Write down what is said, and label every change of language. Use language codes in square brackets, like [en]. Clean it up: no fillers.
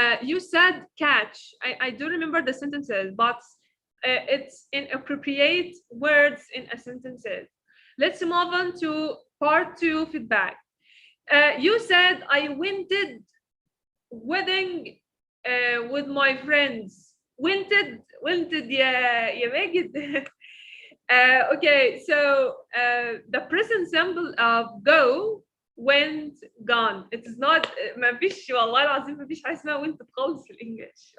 [en] You said catch. I do remember the sentences, but it's inappropriate words in a sentences. Let's move on to part 2 feedback. You said I wanted wedding with my friends. Wanted يا Majid. Okay, so the present simple of go, went, gone. [ar] It is not, ما فيش والله العظيم ما فيش حاجة اسمها went خالص في الإنجليش.